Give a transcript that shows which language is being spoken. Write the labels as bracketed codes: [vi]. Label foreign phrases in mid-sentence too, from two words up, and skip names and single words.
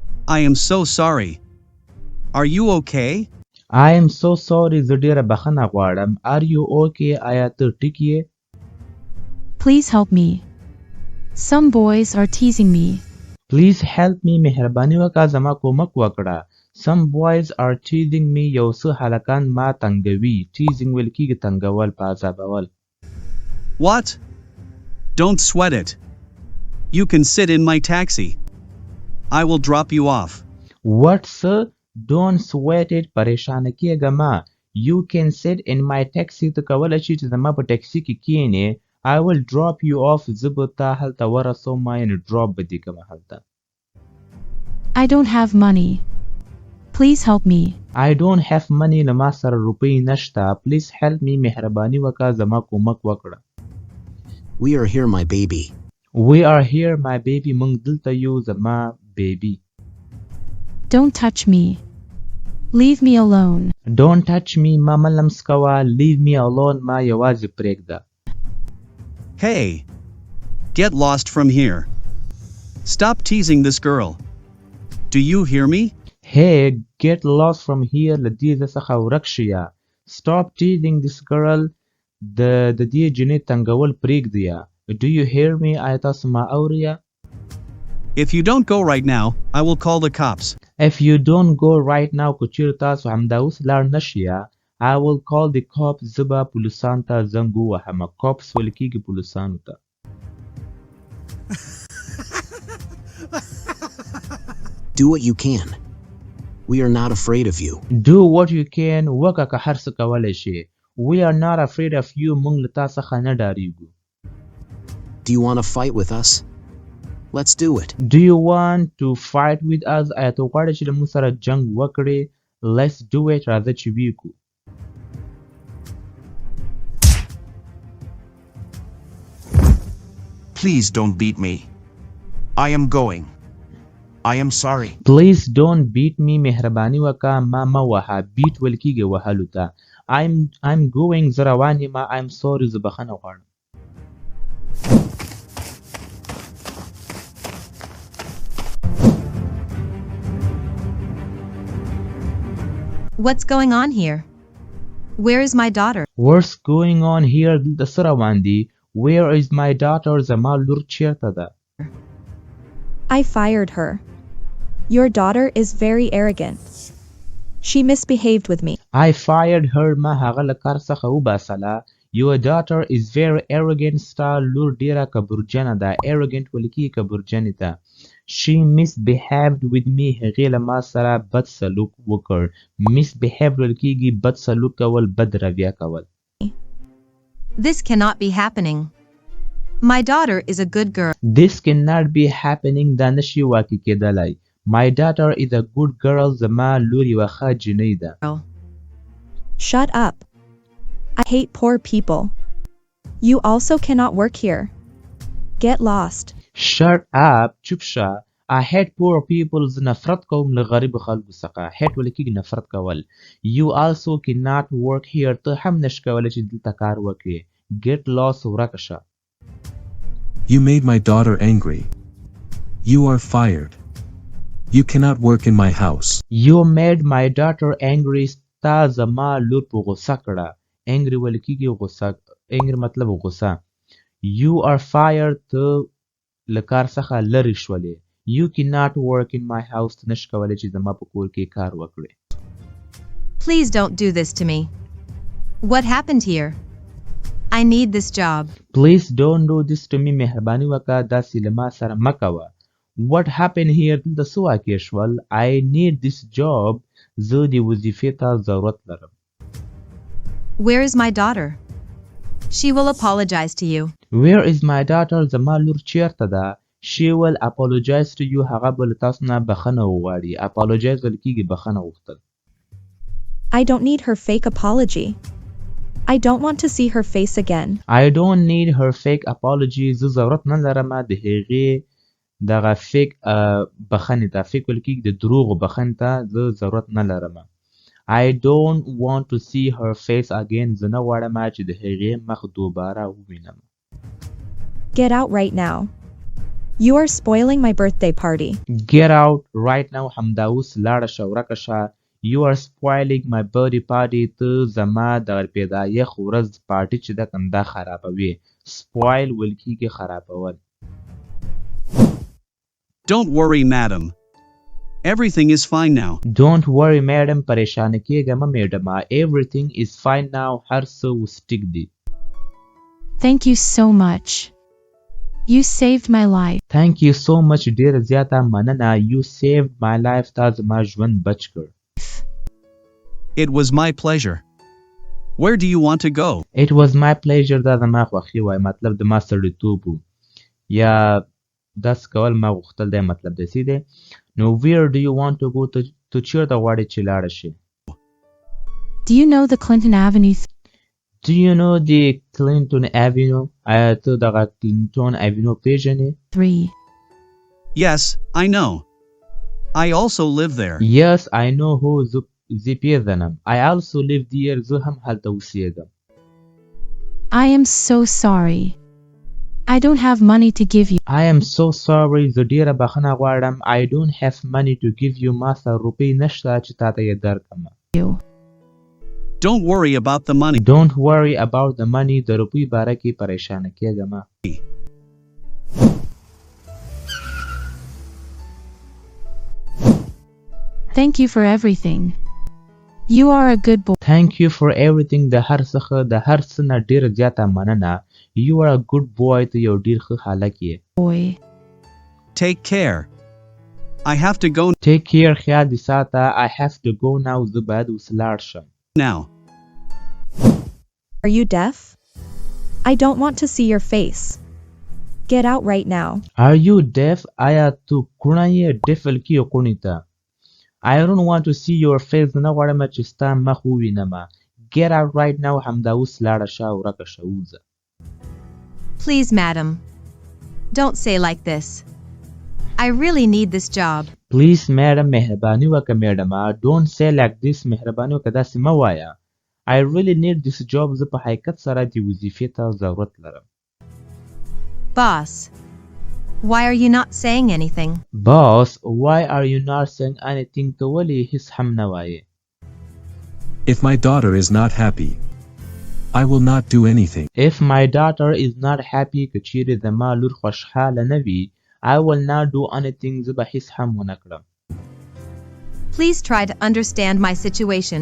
[en] I am so sorry. Are you okay? I am so sorry. [ps] زه ډیره بخښنه غواړم. [en] Are you okay? [ps] آیا ته ټیک یې؟ [en] Please help me. Some boys are teasing me. Please help me. مهرباني وکړه زما کومک وکړه. Some boys are teasing me. [ps] یو څه هلکان ما تنګوي. Teasing ویل کیږي تنګول په عذابول. [en] What? Don't sweat it. You can sit in my taxi. I will drop you off. What, sir? Don't sweat it. [ps] پریشانه کیږه ما. [en] You can sit in my taxi. [ps] ته کولی شې چې زما په ټیکسي کې کښېنې. [en] I will drop you off. [ps] زه به تا هلته ورسوم یعنې ډراپ به دې کومه هلته. [en] I don't have money. Please help me. I don't have money. [ps] له ما سره روپۍ نشته. [en] Please help me. [ps] مهرباني وکړه زما کومک وکړه. [en] We are here, my baby. We are here, my baby. [ps] موږ دلته یو زما baby. [en] Don't touch me. Leave me alone. Don't touch me. [ps] ما ملمس کوه. [en] Leave me alone. [ps] ما یوازې پرېږده. [en] Hey! Get lost from here. Stop teasing this girl. Do you hear me? Hey! Get lost from here. [ps] له دې څخه ورک شيه. [en] Stop teasing this girl. [ps] د دې جنې تنګول پرېږديه. [en] Do you hear me? [ps] آیا تاسو ما اورئ؟ [en] If you don't go right now, I will call the cops. If you don't go right now, [ps] که چیرې تاسو همدا اوس لاړ نشئ، [en] I will call the cops. [ps] زه به پولیسانو ته زنګ ووهم. cops ویل کېږي پولیسانو ته. [en] Do what you can. We are not afraid of you. Do what you can. [ps] وکړه که هر څه کولی شې. [en] We are not afraid of you. [ps] موږ له تا څخه نه ډارېږو. [en] Do you want to fight with us? Let's do it. Do you want to fight with us? [ps] آیا ته غواړې چې له موږ سره جنګ وکړې؟ [en] Let's do it. [ps] راځه چې ویې کړو. [en] Please don't beat me. I am going. I am sorry. Please don't beat me. [ps] مهرباني وکړه ما مه وهه. beat ویل کېږي وهلو ته. [en] I'm going. [ps] زه روان یم. [en] I'm sorry. [ps] زه بخښنه غواړم. [en] What's going on here? Where is my daughter? What's going on here? [ps] دلته څه روان دي؟ [en] Where is my daughter? [ps] زما لور چیرته ده؟ [en] I fired her. Your daughter is very arrogant. She misbehaved with me. I fired her. [ps] ما هغه له کار څخه وباسله. [en] Your daughter is very arrogant. [ps] ستا لور ډیره کبرجنه ده. arrogant ویل کېږي کبرجنې ته. [en] She misbehaved with me. [ps] هغې له ما سره بد سلوک وکړ. misbehave ویل کېږي بد سلوک کول، بد رویه کول. [en] This cannot be happening. My daughter is a good girl. This cannot be happening. [ps] دا نشي واقع کېدلی. [en] My daughter is a good girl. [ps] زما لور یوه ښه جنۍ ده. [en] Shut up. I hate poor people. You also cannot work here. Get lost. Shut up. [ps] چوپ شه. [en] I hate poor people. [ps] زه نفرت کوم له غریب خلکو څخه. hate ویل کېږي نفرت کول. [en] You also cannot work here. [ps] ته هم نشې کولی چې دلته کار وکړې. [en] Get lost. [ps] ورکه شه. [en] You made my daughter angry. You are fired. You cannot work in my house. You made my daughter angry. [ps] ستا زما لور په غوسه کړه. angry ویل کېږي غوسه. angry مطلب غوسه. [en] You are fired. [ps] ته له کار څخه لرې شولې. [en] You cannot work in my house. [ps] ته نشې کولی چې زما په کور کې کار وکړې. [en] Please don't do this to me. What happened here? I need this job. Please don't do this to me. [ps] مهرباني وکړه داسې له ما سره مه کوه. [en] What happened here? [ps] دلته څه واقع شول؟ [en] I need this job. [ps] زه دې وظیفې ته ضرورت لرم. [en] Where is my daughter? She will apologize to you. Where is my daughter? [ps] زما لور چیرته ده؟ [en] She will apologize to you. [ps] هغه به له تاسو نه بخښنه وغواړي. apologize ویل کېږي بخښنه غوښتل. [en] I don't need her fake apology. I don't want to see her face again. I don't need her fake apology. [ps] زه ضرورت نه لرم د هغې دغه fake بخښنې ته. fake ویل کېږي د دروغو بخښنې ته زه ضرورت نه لرم. [en] I don't want to see her face again. [ps] زه نه غواړم چې د هغې مخ دوباره ووینم. [en] Get out right now. You are spoiling my birthday party. Get out right now [ps] همدا اوس لاړه شه ورکه شه. [en] You are spoiling my birthday party. [ps] ته زما د پیدایښت ورځ پارټي چې ده کنه دا خرابوي. Spoil ویل کېږي خرابول. [en] Don't worry, madam. Everything is fine now. Don't worry madam [ps] پریشانه کېږه مه میډمه. [en] Everything is fine now. [ps] هر څه اوس ټیک دي. [en] Thank you so much. You saved my life. Thank you so much [ps] ډېره زیاته مننه. [en] You saved my life. [ps] تا زما ژوند بچ کړ. [en] It was my pleasure. Where do you want to go? It was my pleasure. [ps] دا زما خوښي وای مطلب د ما سړیتوب و یا داسې کول ما غوښتل دی مطلب داسې دی. نو [en] where do you want to go [ps] ته چېرته غواړې چې لاړه شې؟ [en] Do you know the Clinton Avenue? Do you know the Clinton Avenue? [ps] آیا ته دغه Clinton Avenue پیژنې؟ [en] 3. Yes, I know. I also live there. Yes, I know who [ps] زه پیژنم. [en] I also live there. [ps] زه هم هلته اوسېږم. [en] I am so sorry. I don't have money to give you. I am so sorry. [ps] زه ډېره بخښنه غواړم. [en] I don't have money to give you. [ps] ما سره روپۍ نشته چې تا ته یې درکړم. [en] Don't worry about the money. Don't worry about the money. [ps] د روپۍ باره کې پریشانه کېږه مه. [en] Thank you for everything. You are a good boy. Thank you for everything. [ps] د هر څخه د هر څه نه ډېره زیاته مننه. [en] You are a good boy. [ps] ته یو ډېر ښه هلک یې. [en] Boy. Take care. I have to go Take care. [ps] خیال دې ساته. [en] I have to go now. [ps] زه باید اوس لاړ شم. [en] now. Are you deaf? I don't want to see your face. Get out right now. Are you deaf? [ps] آیا تو کوڼه یې؟ ډفل کې کوڼې ته. [en] I don't want to see your face. [ps] نه غواړم چې ستا مخ ووینم. [en] Get out right now. [ps] همدا اوس لاړه شه ورکه شه ووځه. [en] Please, madam. Don't say like this. I really need this job. Please, madam. [ps] مهرباني وکړه میډمه. [en] Don't say like this. [ps] مهرباني وکړه داسې مه وایه. [en] I really need this job. [ps] زه په حقیقت سره دې وظیفې ته ضرورت لرم. [en] Boss, why are you not saying anything? Boss, why are you not saying anything? [ps] ته ولې هیڅ هم نه وایې؟ [en] If my daughter is not happy, I will not do anything. If my daughter is not happy, [ps] که چیرې زما لور خوشحاله نه وي, [en] I will not do anything. [ps] زه به هیڅ هم ونه کړم. [en] Please try to understand my situation.